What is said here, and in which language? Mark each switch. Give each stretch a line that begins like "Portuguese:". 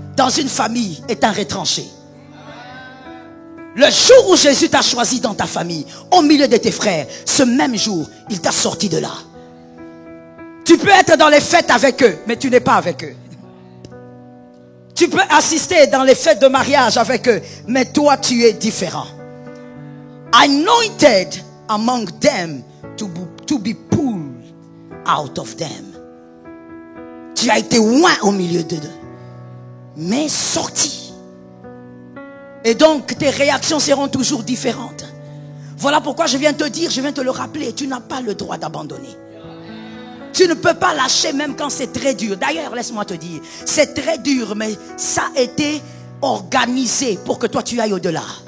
French: dans une famille est un retranché. Le jour où Jésus t'a choisi dans ta famille, au milieu de tes frères, ce même jour, il t'a sorti de là. Tu peux être dans les fêtes avec eux, mais tu n'es pas avec eux. Tu peux assister dans les fêtes de mariage avec eux, mais toi tu es différent.
English: Anointed among them to be pulled out of them.
French: Tu as été loin au milieu d'eux, mais sorti. Et donc tes réactions seront toujours différentes. Voilà pourquoi je viens te dire, je viens te le rappeler, tu n'as pas le droit d'abandonner. Tu ne peux pas lâcher même quand c'est très dur. D'ailleurs, laisse-moi te dire, c'est très dur, mais ça a été organisé pour que toi tu ailles au-delà.